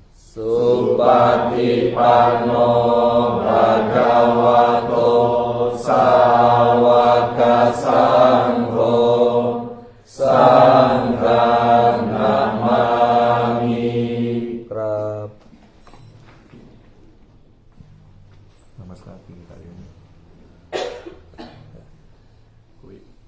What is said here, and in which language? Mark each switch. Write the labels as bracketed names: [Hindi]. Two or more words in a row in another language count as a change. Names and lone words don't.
[Pali] Supatipanno bhagavato sawaka sangho sanghang namami. [Indonesian] Kerap. Namaskar kali ini. [English] Wait.